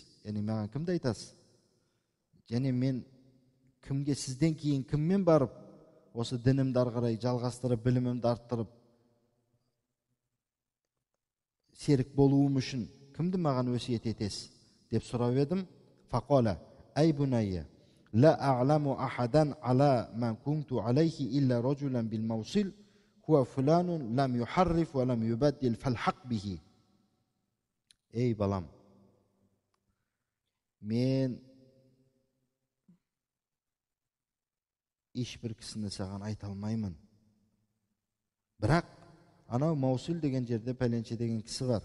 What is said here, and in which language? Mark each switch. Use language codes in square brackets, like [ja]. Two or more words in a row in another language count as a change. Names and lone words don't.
[kk] Яғни маған кімді айтасыз? Және мен кімге, сізден кейін кіммен барып, осы дінімді ары қарай жалғастырып, білімімді арттырып, серік болуым үшін кімді маған өсиет етесіз деп сұрап едім. [ar] فقال أي بني, لا أعلم أحدا على من كنت عليه إلا رجلا بالموصل, هو فلان لم يحرف ولم يبدل فالحق به. [kk] Ей балам, мен ешбір кісіні саған айта алмаймын. Бірақ анау Маусил деген жерде пәленше деген кісі бар.